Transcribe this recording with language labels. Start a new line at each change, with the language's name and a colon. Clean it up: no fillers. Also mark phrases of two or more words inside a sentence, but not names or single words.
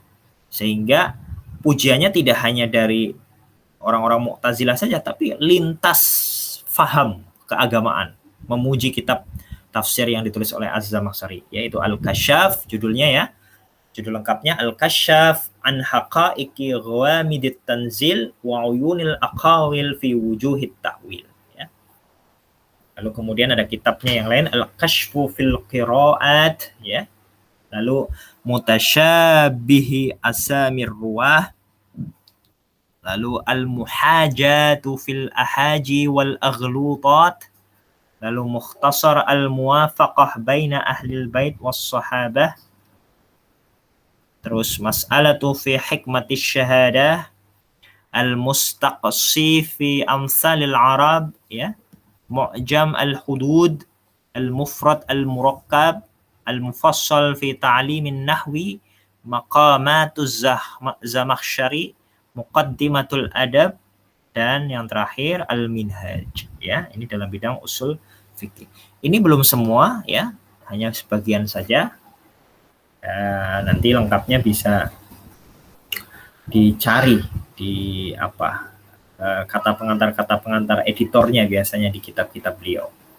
Indonesian: Sehingga pujiannya tidak hanya dari orang-orang Mu'tazilah saja, tapi lintas faham keagamaan memuji kitab tafsir yang ditulis oleh Az-Zamakhsyari, yaitu Al-Kasyaf judulnya, ya. Judul lengkapnya Al-Kasyaf an Haqaiqi Ghawamidit Tanzil wa Uyunil Aqawil fi Wujuhit Ta'wil, ya. Lalu kemudian ada kitabnya yang lain, Al-Kashfu fil Qiraat, ya. Lalu Mutasyabihi Asamir Ruwah. Lalu Al-Muhajatu fil Ahaji wal Aghlutat. Lalu Mukhtasar Al-Muwafaqah baina Ahlil Bait was Sahabah. Terus Mas'alatu fi Hikmatis Syahadah, Al-Mustaqsi fi Amsalil Arab, ya. Mu'jam Al-Hudud, Al-Mufrad Al-Murakkab, Al-Mufassal fi Ta'limin Nahwi, Maqamatuz Zamakhsyari, Muqaddimatul Adab, dan yang terakhir Al-Minhaj, ya. Ini dalam bidang usul fikih. Ini belum semua, ya, hanya sebagian saja. Nanti lengkapnya bisa dicari di apa kata pengantar editornya biasanya di kitab-kitab beliau.